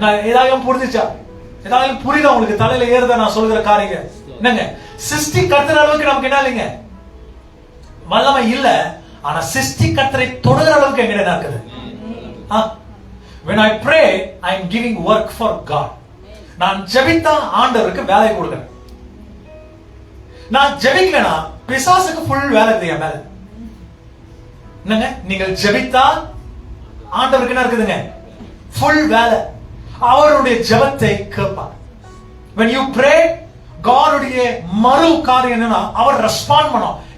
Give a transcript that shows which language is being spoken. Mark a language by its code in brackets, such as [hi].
[ta] ஏதாவது புரிஞ்சுச்சா? ஏதாவது புரியுதா உங்களுக்கு? தலையில ஏறுதா நான் சொல்கிற காரியம்? என்னங்க சிருஷ்டிக்கர்த்தர் அளவுக்கு நமக்கு என்ன இல்லைங்க, வல்லமை இல்ல, ஆனா சிருஷ்டிக்கர்த்தரை தொடுகிற அளவுக்கு எங்கிட்ட இருக்குது. [en] When I pray, I am giving work for God. [ta] நான் ஜெபித்தா ஆண்டவருக்கு வேலை கொடுக்கிறேன். நான் ஜெபிக்கலனா பிசாசுக்கு ஃபுல் வேலை இருக்குங்க மேல. என்னங்க, நீங்கள் ஜெபித்தா ஆண்டவருக்கு என்ன இருக்குதுங்க? ஃபுல் வேலை. அவருடைய ஜெபத்தை கேட்பார். [en] When you pray, [ta] God உடைய மறு காரியம் என்னன்னா அவர் ரெஸ்பாண்ட் பண்ணும்.